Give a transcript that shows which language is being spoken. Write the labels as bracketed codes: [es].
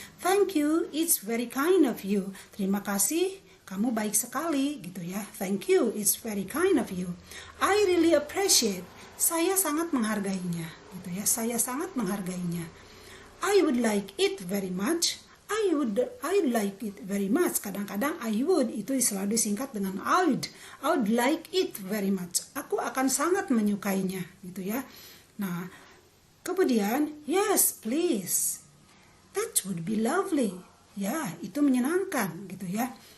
[en] Thank you, it's very kind of you. [id] Terima kasih, kamu baik sekali, gitu ya. [en] Thank you, it's very kind of you. I really appreciate, [id] saya sangat menghargainya, gitu ya. Saya sangat menghargainya. [en] I would like it very much. I would like it very much. [id] Kadang-kadang [en] I would [id] itu selalu disingkat dengan [en] I would like it very much. [id] Aku akan sangat menyukainya, gitu ya. Nah, kemudian [en] yes please. That would be lovely. [id] Ya, itu menyenangkan, gitu ya.